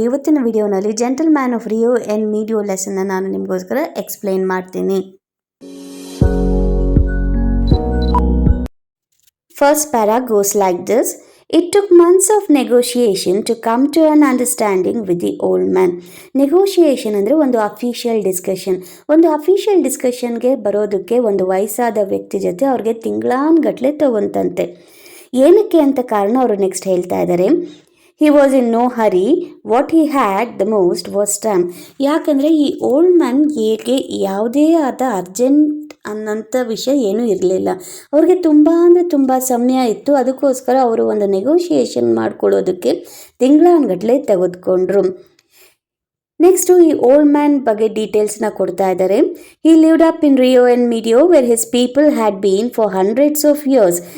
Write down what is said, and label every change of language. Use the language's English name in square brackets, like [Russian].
[Kannada] ಇವತ್ತಿನ ವಿಡಿಯೋನಲ್ಲಿ gentle man of Rio and ಮೀಡಿಯೋ ಲೆಸನ್ನ ನಾನು ನಿಮಗೋಸ್ಕರ ಎಕ್ಸ್ಪ್ಲೈನ್ ಮಾಡ್ತೀನಿ. [English] First para goes like this. It took months of negotiation to come to an understanding with the old man. [Kannada] Negotiation ಅಂದರೆ ಒಂದು official discussion. ಒಂದು official ಡಿಸ್ಕಷನ್ಗೆ ಬರೋದಕ್ಕೆ ಒಂದು ವಯಸ್ಸಾದ ವ್ಯಕ್ತಿ ಜೊತೆ ಅವ್ರಿಗೆ ತಿಂಗಳಾನ್ಗಟ್ಲೆ ತಗೊಂತಂತೆ. ಏನಕ್ಕೆ ಅಂತ ಕಾರಣ ಅವರು ನೆಕ್ಸ್ಟ್ ಹೇಳ್ತಾ ಇದ್ದಾರೆ. [English] He was in no hurry. What he had the most was time. [Kannada] ಯಾಕಂದರೆ ಈ ಓಲ್ಡ್ ಮ್ಯಾನ್ ಹೇಗೆ ಯಾವುದೇ ಆದ ಅರ್ಜೆಂಟ್ ಅನ್ನೋಂಥ ವಿಷಯ ಏನೂ ಇರಲಿಲ್ಲ. ಅವ್ರಿಗೆ ತುಂಬ ಅಂದರೆ ತುಂಬ ಸಮಯ ಇತ್ತು. ಅದಕ್ಕೋಸ್ಕರ ಅವರು ಒಂದು ನೆಗೋಷಿಯೇಷನ್ ಮಾಡ್ಕೊಳ್ಳೋದಕ್ಕೆ ತಿಂಗಳಾನ್ಗಟ್ಲೆ ತೆಗೆದುಕೊಂಡ್ರು. ನೆಕ್ಸ್ಟು ಈ ಓಲ್ಡ್ ಮ್ಯಾನ್ ಬಗ್ಗೆ ಡೀಟೇಲ್ಸ್ನ ಕೊಡ್ತಾ ಇದ್ದಾರೆ. [English] He lived up in Rio and Medio where his people had been for hundreds of years.